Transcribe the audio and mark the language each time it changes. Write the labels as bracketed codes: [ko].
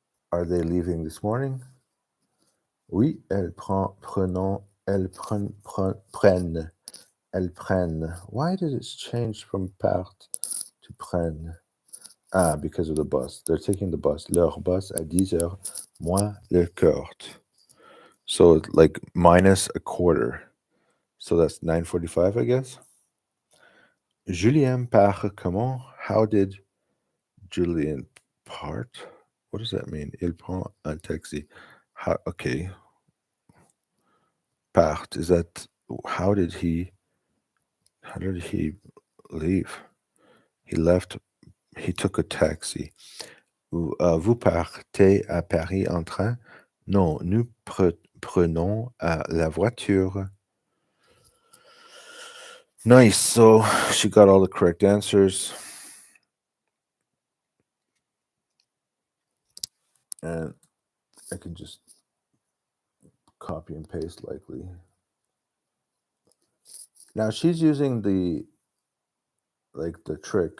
[en] Are they leaving this morning? [fr] Oui, elles prennent. [en] Why did it change from part to prennent? Because of the bus. They're taking the bus. [fr] Leur bus à 10h moins le quart. [en] So like minus a quarter. So that's 9:45, I guess. [fr] Julien part comment? [en] How did Julien part? What does that mean? [fr] Il prend un taxi. [en] Okay. Part. Is that how did he leave? He left. He took a taxi. [fr] Vous partez à Paris en train? Non, nous prenons la voiture. [en] Nice. So she got all the correct answers. And I can just copy and paste likely. Now she's using the trick.